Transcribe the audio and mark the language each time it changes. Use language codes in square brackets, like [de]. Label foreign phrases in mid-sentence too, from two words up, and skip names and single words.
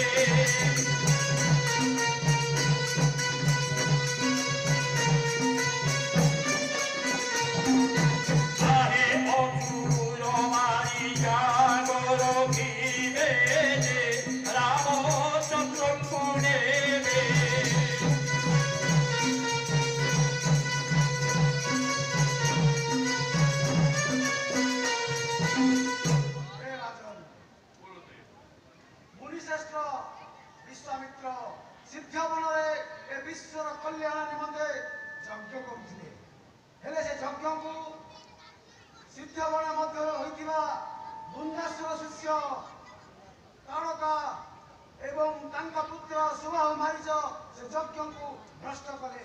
[or] ଆହେ ଅସୁର ମାରି ଜାଗ ରଖିବେ ଯେ ରାମଚନ୍ଦ୍ରଙ୍କୁ ନେବେ ହେ ରାଜନ ମୁନିଶ୍ରେଷ୍ଠ ବିଶ୍ୱାମିତ୍ର ସିଦ୍ଧ ବନରେ ଏ ବିଶ୍ୱର କଲ୍ୟାଣ ନିମନ୍ତେ ଯଜ୍ଞ କରୁଥିଲେ। ହେଲେ ସେ ଯଜ୍ଞକୁ ସିଦ୍ଧ ବନ ମଧ୍ୟରେ ହୋଇଥିବା ବୃନ୍ଦାସୁର ଶିଷ୍ୟ ତାରକା ଏବଂ ତାଙ୍କ ପୁତ୍ର ସୁବାହୁ ମାରିଚ ସେ ଯଜ୍ଞକୁ ଭ୍ରଷ୍ଟ କଲେ